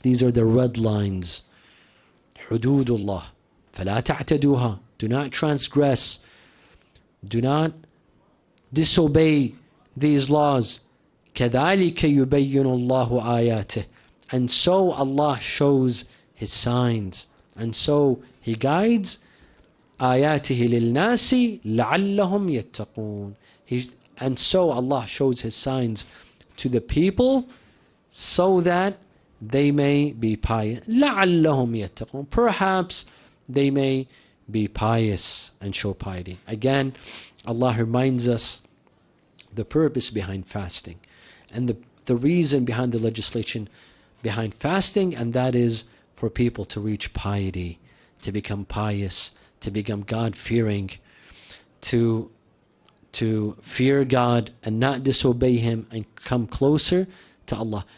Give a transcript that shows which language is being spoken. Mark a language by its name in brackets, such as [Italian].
[English] These are the red lines. [Arabic] حُدُودُ اللَّهِ فَلَا تَعْتَدُوهَا. [English] Do not transgress. Do not disobey these laws. [Arabic] كَذَلِكَ يُبَيِّنُ اللَّهُ آيَاتِهِ. [English] And so Allah shows His signs. And so He guides [Arabic] آياته للناس لعلهم يتقون. [English] And so Allah shows His signs to the people so that they may be pious. [Arabic] لعلهم يتقون. [English] Perhaps they may be pious and show piety. Again, Allah reminds us the purpose behind fasting and the reason behind the legislation behind fasting, and that is for people to reach piety, to become pious, to become God-fearing, to fear God and not disobey Him and come closer to Allah.